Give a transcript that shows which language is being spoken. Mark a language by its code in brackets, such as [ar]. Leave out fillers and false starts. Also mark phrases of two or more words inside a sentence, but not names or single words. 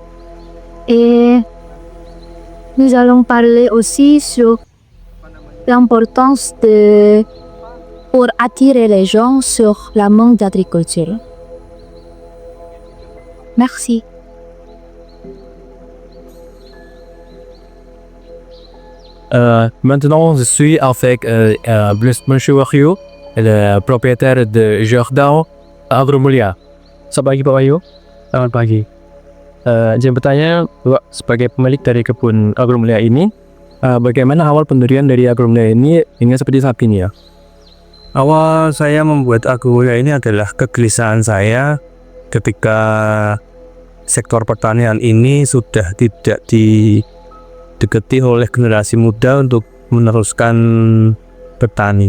[fr] Et nous allons parler aussi sur l'importance pour attirer les gens sur le monde d'agriculture. Merci. Maintenant, je suis avec Monsieur Wahyu, le propriétaire de Jardin Agromulyo. [id] Selamat pagi Pak Wahyu. Selamat pagi. Izin bertanya, Pak, sebagai pemilik dari kebun Agromulyo ini, bagaimana awal pendirian dari Agromulyo ini hingga seperti saat ini ya? Awal saya membuat Agromulyo ini adalah kegelisahan saya ketika sektor pertanian ini sudah tidak didekati oleh generasi muda untuk meneruskan bertani.